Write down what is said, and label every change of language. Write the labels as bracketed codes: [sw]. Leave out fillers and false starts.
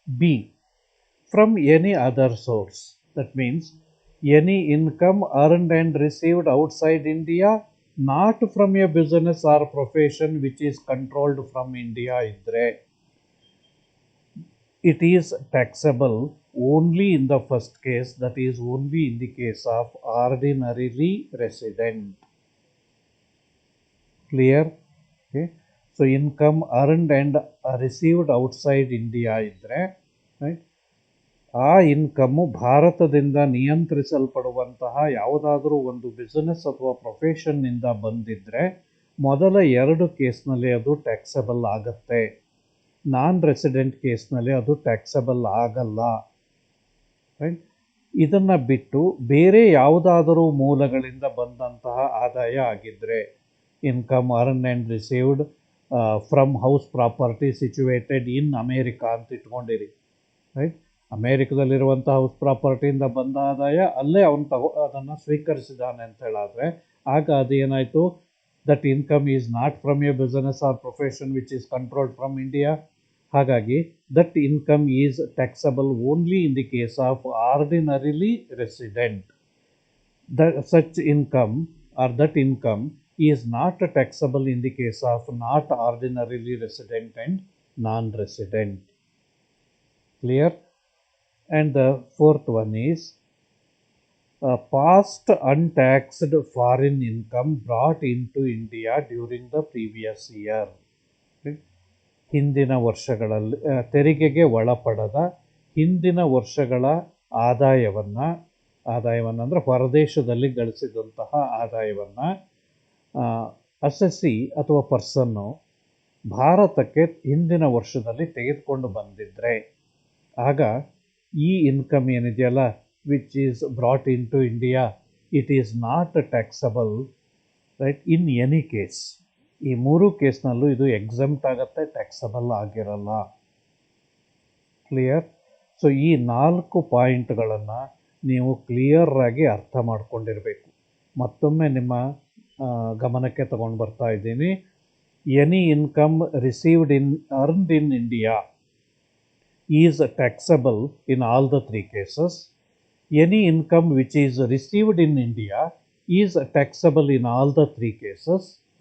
[en] B, from any other source. That means any income earned and received outside India, not from a business or profession which is controlled from India idre, it is taxable only in the first case, that is only in the case of ordinarily resident. Clear? Okay. So income earned and received outside India idre, right? [kn] ಆ income ಭಾರತದಿಂದ ನಿಯಂತ್ರಿಸಲ್ಪಡುವಂತಹ ಯಾವುದಾದರೂ ಒಂದು business ಅಥವಾ ಪ್ರೊಫೆಷನ್ನಿಂದ ಬಂದಿದ್ದರೆ ಮೊದಲ ಎರಡು ಕೇಸ್ನಲ್ಲಿ ಅದು ಟ್ಯಾಕ್ಸಬಲ್ ಆಗುತ್ತೆ. ನಾನ್ ರೆಸಿಡೆಂಟ್ ಕೇಸ್ನಲ್ಲಿ ಅದು ಟ್ಯಾಕ್ಸಬಲ್ ಆಗಲ್ಲ. ರೈಟ್? ಇದನ್ನು ಬಿಟ್ಟು ಬೇರೆ ಯಾವುದಾದರೂ ಮೂಲಗಳಿಂದ ಬಂದಂತಹ ಆದಾಯ ಆಗಿದ್ದರೆ, [en] income earn and received from house property situated in America [kn] ಅಂತ ಇಟ್ಕೊಂಡಿರಿ. ರೈಟ್? ಅಮೇರಿಕದಲ್ಲಿರುವಂಥ ಹೌಸ್ ಪ್ರಾಪರ್ಟಿಯಿಂದ ಬಂದ ಆದಾಯ ಅಲ್ಲೇ ಅವನು ಅದನ್ನು ಸ್ವೀಕರಿಸಿದ್ದಾನೆ ಅಂತ ಹೇಳಾದರೆ ಆಗ ಅದೇನಾಯಿತು? [en] That income is not from a business or profession which is controlled from India. ಹಾಗಾಗಿ that income is taxable only in the case of ordinarily resident. Such income or that income is not taxable in the case of not ordinarily resident and non resident. Clear? And the fourth one is past untaxed foreign income brought into India during the previous year. [kn] ಹಿಂದಿನ ವರ್ಷಗಳಲ್ಲಿ ತೆರಿಗೆಗೆ ಒಳಪಡದ ಹಿಂದಿನ ವರ್ಷಗಳ ಆದಾಯವನ್ನು ಅಂದರೆ ಹೊರದೇಶದಲ್ಲಿ ಗಳಿಸಿದಂತಹ ಆದಾಯವನ್ನು assessee ಅಥವಾ ಪರ್ಸನ್ನು ಭಾರತಕ್ಕೆ ಹಿಂದಿನ ವರ್ಷದಲ್ಲಿ ತೆಗೆದುಕೊಂಡು ಬಂದಿದ್ದರೆ ಆಗ ಈ ಇನ್ಕಮ್ ಏನಿದೆಯಲ್ಲ [en] Which is brought into India, it is not taxable, right, in any case. [kn] ಈ ಮೂರು ಕೇಸ್ನಲ್ಲೂ ಇದು ಎಕ್ಸೆಂಪ್ಟ್ ಆಗುತ್ತೆ, ಟ್ಯಾಕ್ಸಬಲ್ ಆಗಿರಲ್ಲ. ಕ್ಲಿಯರ್? ಸೊ ಈ 4 ಪಾಯಿಂಟ್ಗಳನ್ನು ನೀವು ಕ್ಲಿಯರಾಗಿ ಅರ್ಥ ಮಾಡ್ಕೊಂಡಿರಬೇಕು. ಮತ್ತೊಮ್ಮೆ ನಿಮ್ಮ ಗಮನಕ್ಕೆ ತಗೊಂಡು ಬರ್ತಾ ಇದ್ದೀನಿ. [en] any income received earned in India is taxable in all the three cases. Any income which is received in India is taxable in all the three cases.